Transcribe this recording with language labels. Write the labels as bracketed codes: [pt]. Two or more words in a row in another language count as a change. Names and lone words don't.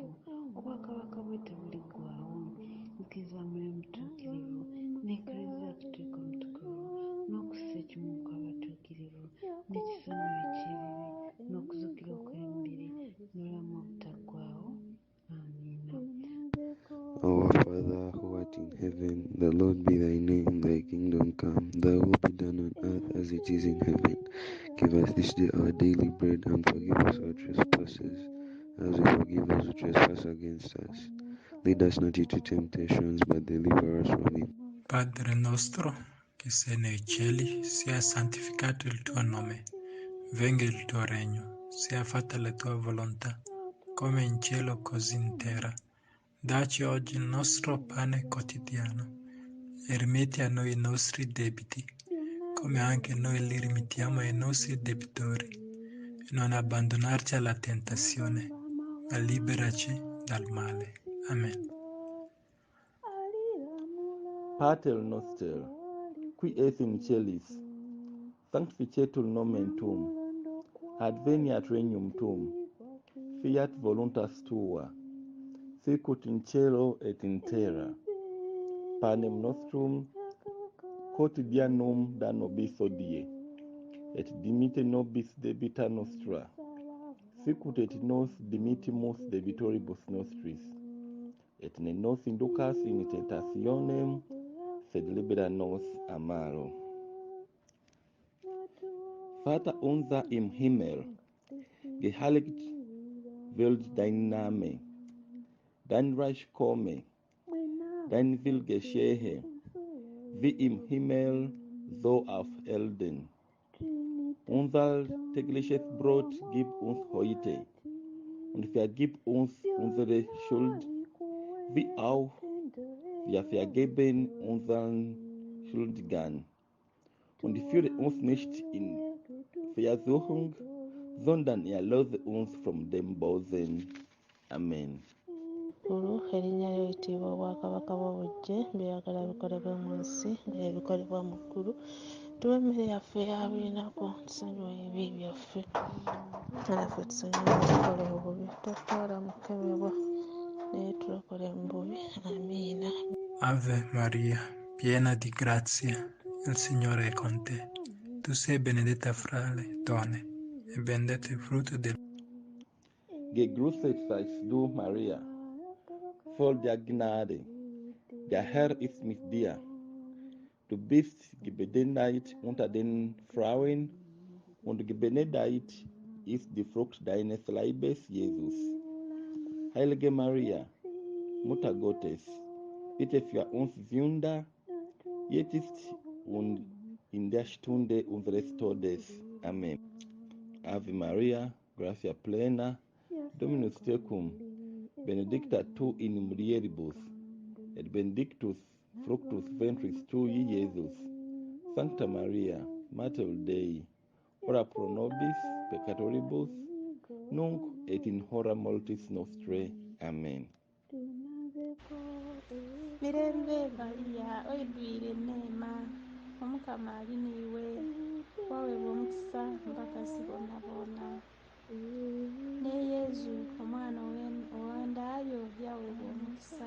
[lg] Obwakabaka bwe tebuliggwaawo. Nzikiriza Mwoyo Mutuukirivu n'Eklezia Katolika Omutukuvu n'okussa ekimu kw'abatuukirivu n'ekisonyiwo eky'ebibi n'okuzuukira okw'emibiri n'obulamu obutaggwaawo. Amiina. [en] Our Father, who art in heaven, the Lord be thy name, thy kingdom come, thy will be done on earth as it is in heaven. Give us this day our daily bread, and forgive us our trespasses, as we forgive those who trespass against us. Lead us not into temptations, but deliver us from evil. [it] Padre nostro, che sei nei cieli, sia santificato il tuo nome. Venga il tuo regno, sia fatta la tua volontà, come in cielo così in terra. Dacci oggi il nostro pane quotidiano e rimetti a noi i nostri debiti, come anche noi li rimettiamo ai nostri debitori, e non abbandonarci alla tentazione, ma liberaci dal male. Amen. [la] Pater noster, qui es in celis, sanctificetur nomen tuum, adveniat regnum tuum, fiat voluntas tua, sicut in cielo et in terra. Panem nostrum quotidianum da nobis hodie, et dimitte nobis debita nostra, sicut et nos dimittimus debitoribus nostris, et ne nos inducas in tentationem, sed libera nos a malo. [de] Vater unser im Himmel, geheiligt wird dein Name, dein Reich komme, dein Will geschehe, wie im Himmel, so auf Erden. Unser tägliches Brot gib uns heute und vergib uns unsere Schuld, wie auch wir vergeben unseren Schuldigern. Und führe uns nicht in Versuchung, sondern erlöse uns von dem Bösen. Amen. [lg] Gulu erinnya ly'oyitibwa obwakabaka bw'obujje byeyagala bikolebwe mu nsi nga bikolebwa mu ggulu. Tuwe emmere yaffe ya buli lunaku, tusonyiwe ebibi byaffe nga naffe tusonyiwe tukola obubi, totwala mu kukemebwa naye tulokole mu bubi. Amiina. [it] Ave Maria, piena di grazia, il Signore è con te. Tu sei benedetta fra le donne, e benedetto il frutto del [de] Gegrüßet seist du, Maria, voll der Gnade. Der Herr ist mit dir. Du bist gebenedeit unter den Frauen, und gebenedeit ist die Frucht deines Leibes, Jesus. Heilige Maria, Mutter Gottes, bitte für uns Sünder, jetzt und in der Stunde unseres Todes. Amen. [la] Ave Maria, gratia plena, Dominus tecum, benedicta tu in mulieribus, et benedictus fructus ventris tui, Iesus. Sancta Maria, Mater Dei, ora pro nobis peccatoribus, nunc et in hora mortis nostrae. Amen. [ttj] Mirembe Maria, oidwire neema, Omukama ali niiwe, waweebwa omukisa mbakasi bonna bonna. Ne Yezu omwana owandaayo yaweebwa omukisa.